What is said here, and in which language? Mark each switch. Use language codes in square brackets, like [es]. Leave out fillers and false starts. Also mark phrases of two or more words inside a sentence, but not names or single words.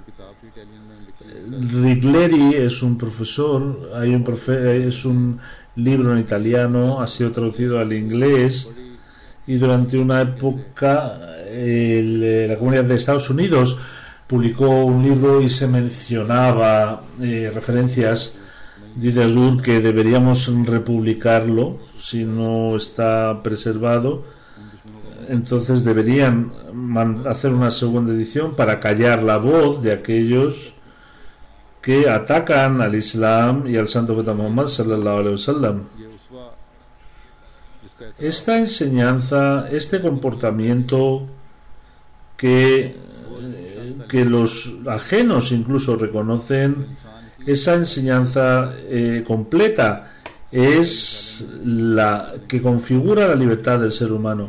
[es] Rigleri es un profesor, es un libro en italiano, ha sido traducido al inglés, y durante una época la Comunidad de Estados Unidos publicó un libro y se mencionaba referencias, dice Azur, que deberíamos republicarlo si no está preservado. Entonces deberían hacer una segunda edición para callar la voz de aquellos que atacan al Islam y al Santo Profeta Muhammad [ar] صلى الله عليه وسلم. [es] Esta enseñanza, este comportamiento que los ajenos incluso reconocen, esa enseñanza completa es la que configura la libertad del ser humano.